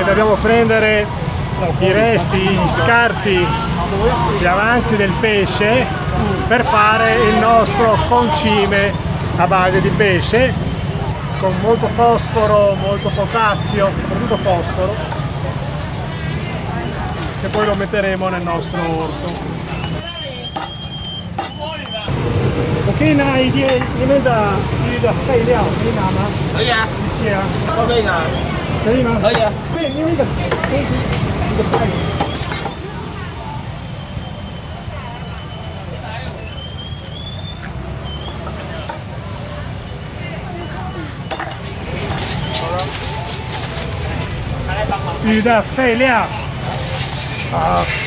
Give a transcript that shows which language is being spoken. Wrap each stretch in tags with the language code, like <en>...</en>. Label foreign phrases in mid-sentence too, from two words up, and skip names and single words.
<it>dobbiamo prendere i resti, gli scarti, gli avanzi del pesce per fare il nostro concime a base di pesce con molto fosforo, molto potassio, soprattutto fosforo, che poi lo metteremo nel nostro orto.</it> <zh>我可以拿一点你们的鱼的废料，可以拿吗？可以啊，一些啊，都可以拿，可以吗？可以啊。对，因为一个袋子。鱼的废料，好。</zh>